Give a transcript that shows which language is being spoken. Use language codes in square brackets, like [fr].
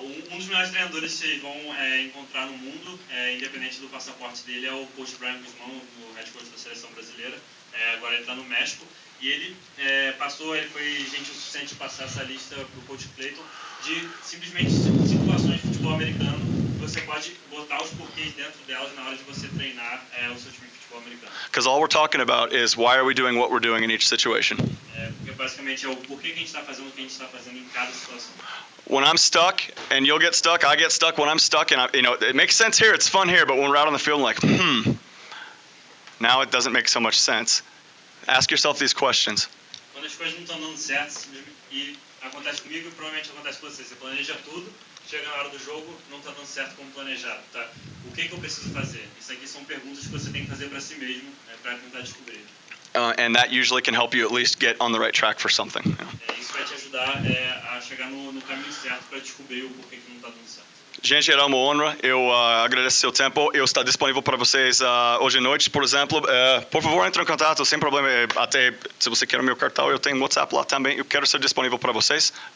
[pt] Dos melhores treinadores que vocês vão encontrar no mundo, independente do passaporte dele, é o coach Brian Guzman, o head coach da seleção brasileira. Agora ele está no México. E ele ele foi gentil o suficiente de passar essa lista para o coach Clayton de simplesmente situações de futebol americano. Você pode botar os porquês dentro delas na hora de você treinar o seu time de futebol americano. [en] Because all we're talking about is why are we doing what we're doing in each situation. [pt] Porque basicamente é o porquê que a gente está fazendo o que a gente está fazendo em cada situação. [en] When I'm stuck, and you'll get stuck, I get stuck. When I'm stuck, and it makes sense here, it's fun here, but when we're out on the field, I'm like, now it doesn't make so much sense. Ask yourself these questions. [pt] Quando as coisas não estão dando certo, e acontece comigo e provavelmente acontece com você, você planeja tudo, chega na hora do jogo, não está dando certo como planejado, tá? O que eu preciso fazer? Isso aqui são perguntas que você tem que fazer para si mesmo, para tentar descobrir. [en] And that usually can help you at least get on the right track for something. [pt] Isso vai te ajudar a chegar no caminho certo para descobrir o porquê que não está dando certo. Gente, era uma honra. Eu agradeço seu tempo. Eu estou disponível para vocês hoje à noite, por exemplo. Por favor, entre em contato, sem problema. Até se você quer o meu cartão, eu tenho WhatsApp lá também. Eu quero ser disponível para vocês.